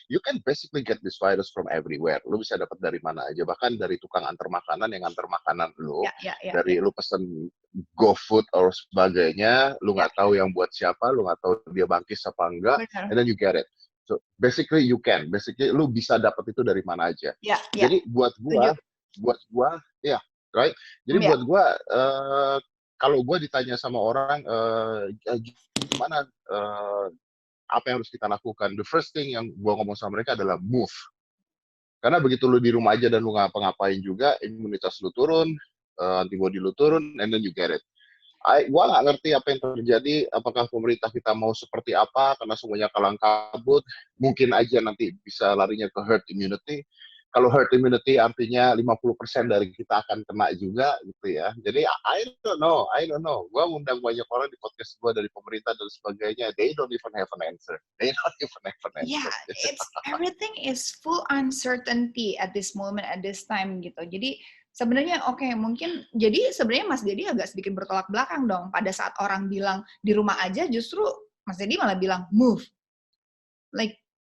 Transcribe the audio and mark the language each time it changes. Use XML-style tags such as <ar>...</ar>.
<en>You can basically get this virus from everywhere.</en> <id>Lu bisa dapat dari mana aja. Bahkan dari tukang antar makanan yang antar makanan lu. Dari lu pesen GoFood atau sebagainya. Lu nggak tahu yang buat siapa. Lu nggak tahu dia bangkis apa enggak.</id> <en>And then you get it. So basically you can.</en> <id>Basically lu bisa dapat itu dari mana aja. Jadi buat gua, right? Jadi buat gua, kalau gua ditanya sama orang, gimana apa yang harus kita lakukan?</id> <en>The first thing</en> <id>yang gue ngomong sama mereka adalah move. Karena begitu lu di rumah aja dan lu ngapa-ngapain juga, imunitas lu turun, antibody lu turun,</id> <en>and then you get it.</en> <id>Gue nggak ngerti apa yang terjadi, apakah pemerintah kita mau seperti apa, karena semuanya kalang kabut, mungkin aja nanti bisa larinya ke herd immunity. Kalau herd immunity artinya 50% dari kita akan kena juga gitu ya. Jadi</id> <en>I don't know.</en> <id>Gue ngundang banyak orang di podcast gue dari pemerintah dan sebagainya.</id> <en>They don't even have an answer. Yeah, everything is full uncertainty at this moment, at this time gitu. Jadi</en> <id>Sebenarnya oke, mungkin jadi sebenarnya Mas Dedi agak sedikit bertolak belakang dong. Pada saat orang bilang di rumah aja, justru Mas Dedi malah bilang move. Like,</id>